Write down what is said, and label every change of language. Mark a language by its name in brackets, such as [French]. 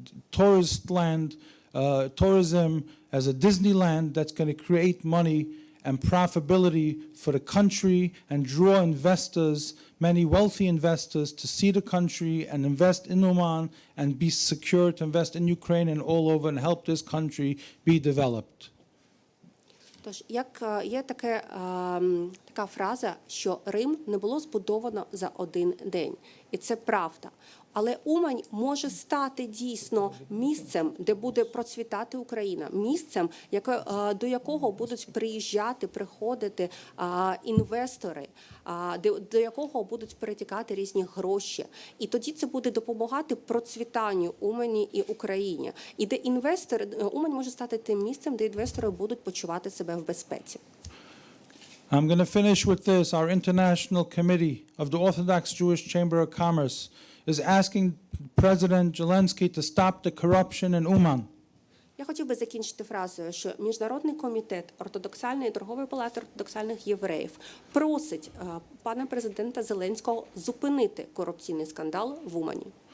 [English] tourist land, tourism as a Disneyland that's going to create money and profitability for the country and draw investors, many wealthy investors, to see the country and invest in Oman and be secure to invest in Ukraine and all over and help this country be developed. [Ukrainian] Тож, як є така фраза, що Рим не було збудовано за один день. І це правда. Але Умань може стати дійсно місцем, де буде процвітати Україна, місцем, до якого будуть приходити інвестори, до якого будуть перетікати різні гроші. І тоді це буде допомагати процвітанню Умані і Україні. І де Умань може стати тим місцем, де інвестори будуть почувати себе в безпеці. [English] I'm going to finish with this. Our International Committee of the Orthodox Jewish Chamber of Commerce is asking President Zelensky to stop the corruption in Uman. [Ukrainian] Я хотів би закінчити фразою, що Міжнародний комітет Ортодоксальної торгової палати ортодоксальних євреїв просить пана президента Зеленського зупинити корупційний скандал в Умані.